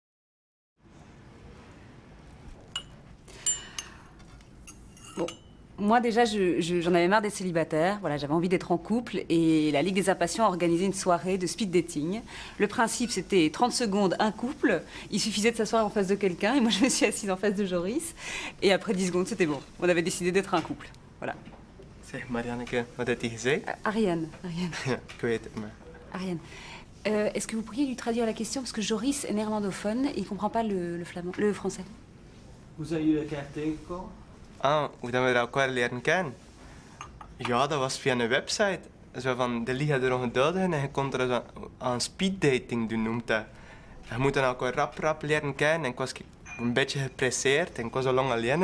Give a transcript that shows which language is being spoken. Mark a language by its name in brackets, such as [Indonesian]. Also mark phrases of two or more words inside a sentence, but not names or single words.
[French] Moi déjà, j'en avais marre des célibataires. Voilà, j'avais envie d'être en couple et la Ligue des Impatients a organisé une soirée de speed dating. Le principe, c'était 30 secondes, un couple. Il suffisait de s'asseoir en face de quelqu'un et moi, je me suis assise en face de Joris. Et après 10 secondes, c'était bon. On avait décidé d'être un couple. Voilà. [Dutch] Zeg, Marianneke, wat heeft hij gezegd? Ariane. Ja, ik weet het, maar... Ariane. [French] Est-ce que vous pourriez lui traduire la question? Parce que Joris est néerlandophone et il ne comprend pas le flamand, le français. [Dutch] Hoe zijn jullie elkaar tegengekomen? Ah, hoe dat we elkaar leren kennen? Ja, dat was via een website. Zo van, de Liga der Ongeduldigen en je kon er zo aan speeddating doen, noemt dat. Je moet dan elkaar rap leren kennen en ik was een beetje gepresseerd en ik was al lang alleen.